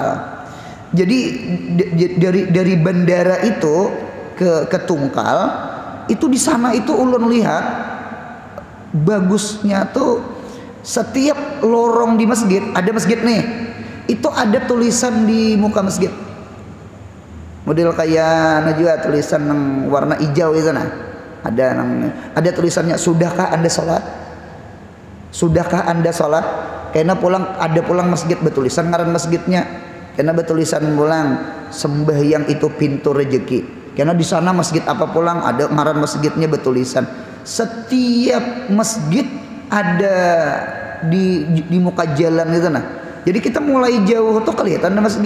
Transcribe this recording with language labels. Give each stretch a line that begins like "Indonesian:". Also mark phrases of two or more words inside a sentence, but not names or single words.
Banjar: Jadi dari bandara itu ke Tungkal itu, di sana itu ulun lihat bagusnya tuh setiap lorong di masjid, ada masjid nih, itu ada tulisan di muka masjid.
Indonesian: Model kayak juga tulisan yang warna hijau itu ada tulisannya, sudahkah Anda sholat?
Banjar: Sudahkah Anda sholat? Karena ada pulang masjid bertulisan ngaran masjidnya. Karena bertulisan pulang sembahyang itu pintu rezeki. Karena di sana masjid apa pulang ada ngaran masjidnya bertulisan.
Indonesian: Setiap masjid ada di muka jalan itu Jadi kita mulai jauh tuh kelihatan ada masjid.